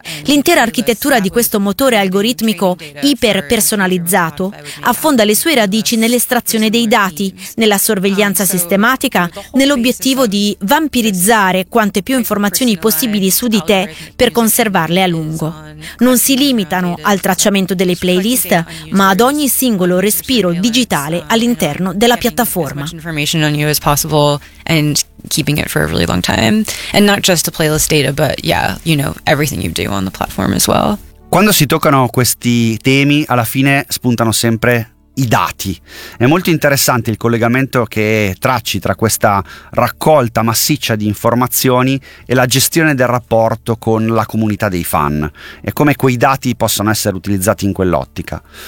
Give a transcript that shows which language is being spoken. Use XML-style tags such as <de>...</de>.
<it>L'intera architettura di questo motore algoritmico iperpersonalizzato affonda le sue radici nell'estrazione dei dati, nella sorveglianza sistematica, nell'obiettivo di vampirizzare quante più informazioni possibili su di te per conservarle a lungo. Non si limitano al tracciamento delle playlist, ma ad ogni singolo respiro digitale all'interno della piattaforma.</it> <en>Keeping it for a really long time, and not just the playlist data, but yeah, you know, everything you do on the platform as well.</en> <it>Quando si toccano questi temi, alla fine spuntano sempre i dati. È molto interessante il collegamento che tracci tra questa raccolta massiccia di informazioni e la gestione del rapporto con la comunità dei fan, e come quei dati possano essere utilizzati in quell'ottica.</it>